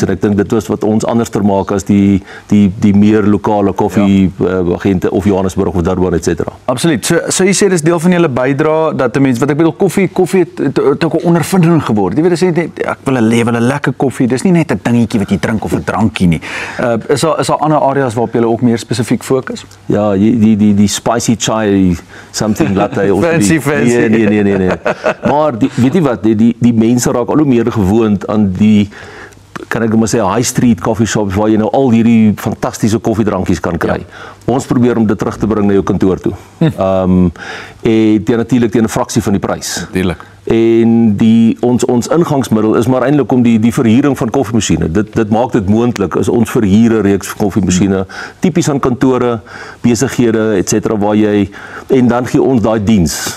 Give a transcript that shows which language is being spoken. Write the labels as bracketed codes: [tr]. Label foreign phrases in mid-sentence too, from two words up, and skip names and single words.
[af] En ek dink dit was wat ons anderster maak as die meer lokale koffie agente of Johannesburg of Durban [la] et cetera. [af] Absoluut. So jy sê dis deel van julle bydrae dat 'n mens, wat ek bedoel, koffie het ook 'n ondervinding geword. Jy weet, as jy ek wil 'n lekker koffie. Dis nie net 'n dingetjie wat jy drink of 'n drankie nie. Is daar ander areas waarop jy ook meer spesifiek fokus? Ja, die [en] spicy chai something latte [af] of fancy. Nee. Maar weet jy wat, die mense raak al hoe meer gewoond aan die, kan ek maar sê, [en] high street coffee shops [af] waar jy nou al hierdie fantastiese koffiedrankies kan kry. Ja. Ons probeer om dit terug te bring na jou kantoor toe. En natuurlik teen 'n fraksie van die prys. Natuurlik. En ons ingangsmiddel is maar eintlik om die verhuuring van koffiemasjiene. Dit maak dit moontlik as ons verhuur 'n reeks koffiemasjiene, tipies aan kantore, besighede [la] et cetera [af] waar jy, en dan gee ons daai diens.